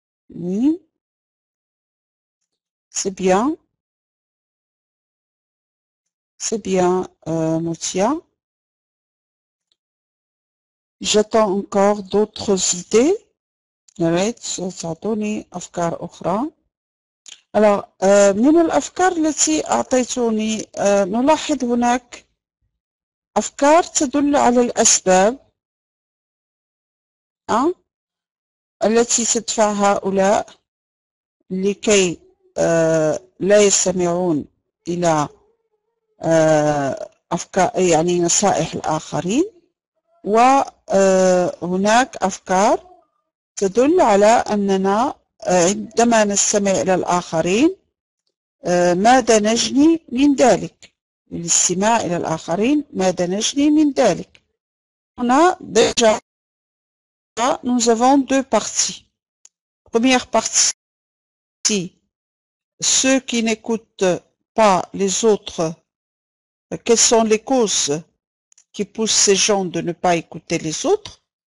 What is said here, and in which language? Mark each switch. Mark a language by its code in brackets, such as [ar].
[fr] Oui, c'est bien. C'est bien, Motia. J'attends encore d'autres idées. [ar] تعطوني أفكار أخرى. [fr] Alors, [ar] من الأفكار التي أعطيتوني نلاحظ هناك أفكار تدل على الأسباب التي تدفع هؤلاء لكي لا يستمعون إلى أفكار يعني نصائح الآخرين، وهناك أفكار تدل على أننا عندما نستمع إلى الآخرين ماذا نجني من ذلك. الاستماع إلى الآخرين ماذا نجني من ذلك. هنا [fr] déjà nous avons deux parties. Première partie, ceux qui n'écoutent pas les autres, quelles sont les causes qui poussent ces gens de ne pas écouter les autres?